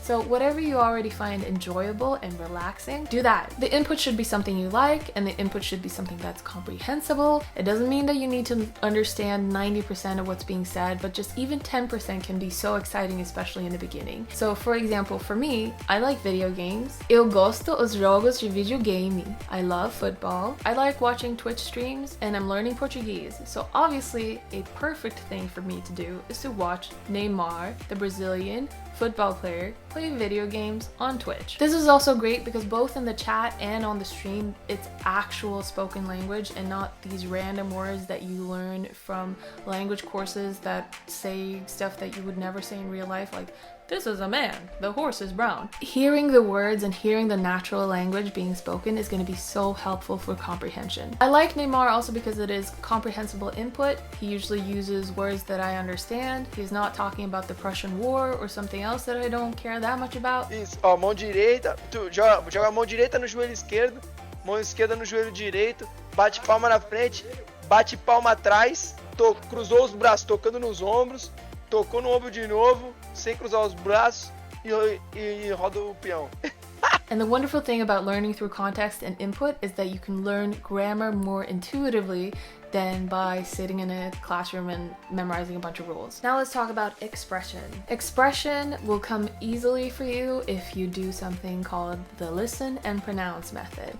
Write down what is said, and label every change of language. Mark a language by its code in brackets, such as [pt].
[en] So whatever you already find enjoyable and relaxing, do that. The input should be something you like, and the input should be something that's comprehensible. It doesn't mean that you need to understand 90% of what's being said, but just even 10% can be so exciting, especially in the beginning. So for example, for me, I like video games. [pt] Eu gosto os jogos de videogame. [en] I love football. I like watching Twitch streams, and I'm learning Portuguese. So obviously, a perfect thing for me to do is to watch Neymar, the Brazilian football player, play video games on Twitch. This is also great because both in the chat and on the stream, it's actual spoken language and not these random words that you learn from language courses that say stuff that you would never say in real life, like, this is a man, the horse is brown. Hearing the words and hearing the natural language being spoken is going to be so helpful for comprehension. I like Neymar also because it is comprehensible input. He usually uses words that I understand. He's not talking about the Prussian War or something else that I don't care that much about. [pt] Isso, ó, mão direita, tu joga a mão direita no joelho esquerdo, mão esquerda no joelho direito, bate palma na frente, bate palma atrás, cruzou os braços tocando nos ombros, tocou no ombro de novo, sem cruzar os braços e roda o peão. [en] And the wonderful thing about learning through context and input is that you can learn grammar more intuitively than by sitting in a classroom and memorizing a bunch of rules. Now let's talk about expression. Expression will come easily for you if you do something called the listen and pronounce method.